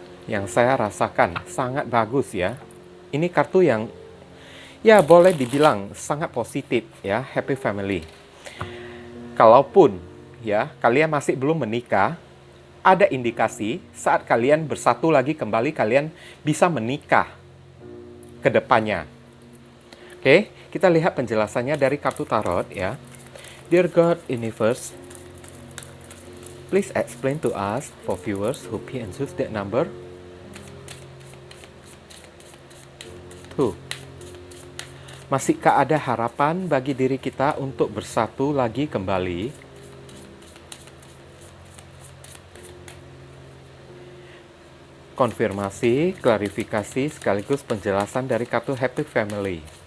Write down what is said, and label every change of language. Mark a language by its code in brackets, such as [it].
[id] Yang saya rasakan sangat bagus ya. Ini kartu yang ya boleh dibilang sangat positif ya, Happy Family. Kalaupun ya kalian masih belum menikah, ada indikasi saat kalian bersatu lagi kembali kalian bisa menikah ke depannya. Oke, kita lihat penjelasannya dari kartu tarot ya. [en] Dear God Universe, please explain to us for viewers who pay and choose that number. 2. [id] Masihkah ada harapan bagi diri kita untuk bersatu lagi kembali? Konfirmasi, klarifikasi, sekaligus penjelasan dari kartu Happy Family.